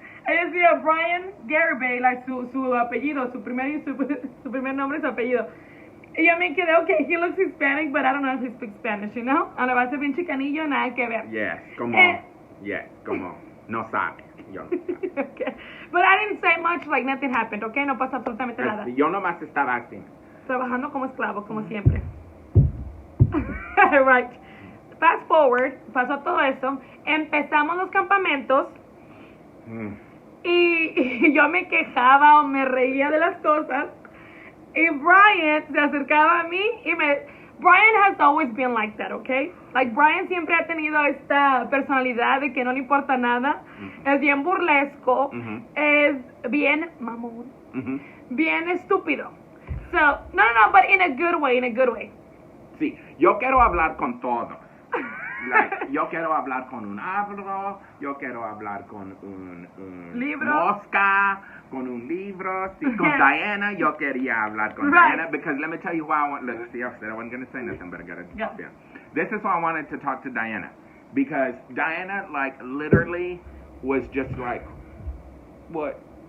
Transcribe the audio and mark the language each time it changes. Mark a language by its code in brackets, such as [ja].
[es] Es decir, a Brian Garibay, like su apellido, su primer nombre y su apellido. Y yo me quedé, [en] okay, he looks Hispanic, but I don't know if he speaks Spanish, you know? [es] Ahora va a ser bien chicanillo, nada que ver. Yes, como, no sabe. Yo no sabe. [en] Okay. But I didn't say much, like nothing happened, okay? [es] No pasa absolutamente nada. Yo nomás estaba así. Trabajando como esclavo, como siempre. [en] Right. Fast forward, [es] pasó todo eso, empezamos los campamentos, y yo me quejaba o me reía de las cosas, y Brian se acercaba a mí y [en] Brian has always been like that, okay? Like, [es] Brian siempre ha tenido esta personalidad de que no le importa nada, es bien burlesco, es bien mamón, bien estúpido. [en] So, no, but in a good way. [es] Sí, yo quiero hablar con todos. [en] Like, [es] yo quiero hablar con un árbol, yo quiero hablar con un libro, mosca, con un libro. Sí, con Diana, yo quería hablar con Diana, [en] because let me tell you why I want, look, see, I said I wasn't going to say nothing, but I got to, yeah. This is why I wanted to talk to Diana, because Diana, like, literally was just like, what?